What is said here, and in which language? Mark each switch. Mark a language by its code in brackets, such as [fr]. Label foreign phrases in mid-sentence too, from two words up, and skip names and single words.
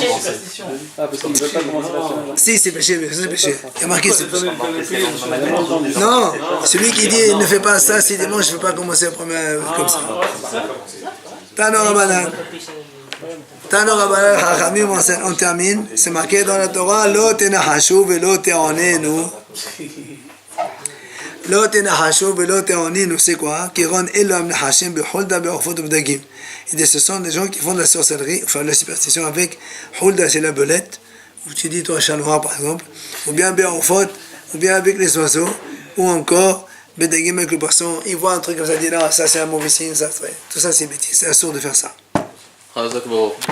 [fr] Ah, parce qu'ils ne veulent pas commencer la Shabbat. si, c'est péché, c'est péché. Il y a marqué c'est péché. Jamais entendu. Non, celui qui dit ne fais pas ça, c'est dimanche, je ne veux pas commencer le premier comme ça. [he] Tano Rabbanan. Tano Rabbanan, Chachamim, [fr] on termine. C'est marqué dans la Torah, [he] Lo tenachashu velo te'onenu. Lo tenachashu velo te'onenu, [fr] c'est quoi? [he] Kiron elam nechashim bechulda be'orfot b'dagim. [fr] Il dit, ce sont des gens qui font de la sorcellerie, enfin de la superstition avec hulda, c'est la belette, où tu dis toi chat noir par exemple, ou bien be'orfot, ou bien avec les oiseaux, ou encore bedagim avec le poisson. Il voit un truc comme ça, il dit non, ça c'est un mauvais signe, ça, tout ça c'est bêtise, c'est assourd de faire ça.